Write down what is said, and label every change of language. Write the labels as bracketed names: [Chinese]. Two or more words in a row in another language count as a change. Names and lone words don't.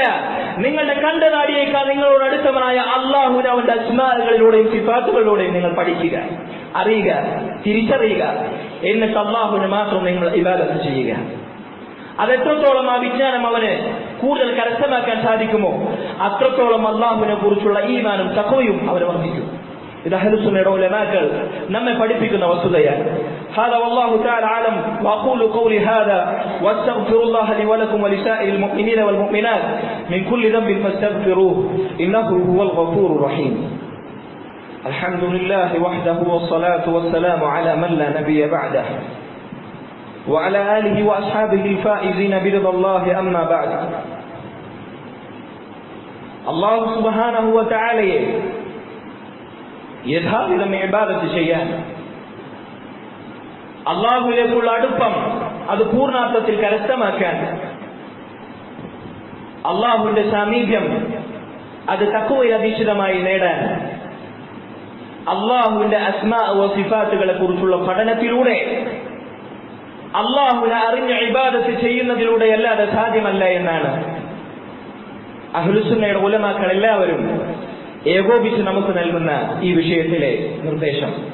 [Malayalam] നിങ്ങളുടെ കണ്ടനാടിയേക്കാൾ നിങ്ങളോട് അടുത്തവനായ അള്ളാഹുവിനെ അവന്റെ അസ്മാകളിലൂടെയും സിഫാത്തുകളിലൂടെയും നിങ്ങൾ പഠിക്കുക, അറിയുക, തിരിച്ചറിയുക. എന്നിട്ട് അള്ളാഹുവിന് മാത്രം നിങ്ങൾ ഇബാദത്ത് ചെയ്യുക. അതെത്രത്തോളം ആ വിജ്ഞാനം അവന് കൂടുതൽ കരസ്ഥമാക്കാൻ സാധിക്കുമോ അത്രത്തോളം അള്ളാഹുവിനെ കുറിച്ചുള്ള ഈമാനും തഖ്വയും അവന് വർദ്ധിക്കും. ഇത് അഹ്ലുസുന്നയുടെ ഉലമാക്കൾ നമ്മെ പഠിപ്പിക്കുന്ന വസ്തുതയാണ്. [Arabic] هذا والله تعالى أعلم وأقول قولي هذا واستغفر الله لي ولكم ولسائر المؤمنين والمؤمنات من كل ذنب فاستغفروه إنه هو الغفور الرحيم. الحمد لله وحده والصلاة والسلام على من لا نبي بعده وعلى آله وأصحابه الفائزين برضا الله. أما بعد, الله سبحانه وتعالى [Malayalam] യഥാവിധം ഇബാദത്ത് ചെയ്യാൻ, അള്ളാഹുവിലേക്കുള്ള അടുപ്പം അത് പൂർണ്ണാർത്ഥത്തിൽ കരസ്ഥമാക്കാൻ, അള്ളാഹുവിന്റെ സാമീപ്യം അത് തഖ്വയിൽ അധിഷ്ഠിതമായി നേടാൻ, അള്ളാഹുവിന്റെ അസ്മാ വ സിഫാത്തുകളെ കുറിച്ചുള്ള പഠനത്തിലൂടെ, അള്ളാഹുവിനെ അറിഞ്ഞ ഇബാദത്ത് ചെയ്യുന്നതിലൂടെ അല്ലാതെ സാധ്യമല്ല എന്നാണ് അഹ്ലുസുന്നയുടെ ഉലമാക്കൾ എല്ലാവരും ഏകോപിച്ച് നമുക്ക് നൽകുന്ന ഈ വിഷയത്തിലെ നിർദ്ദേശം.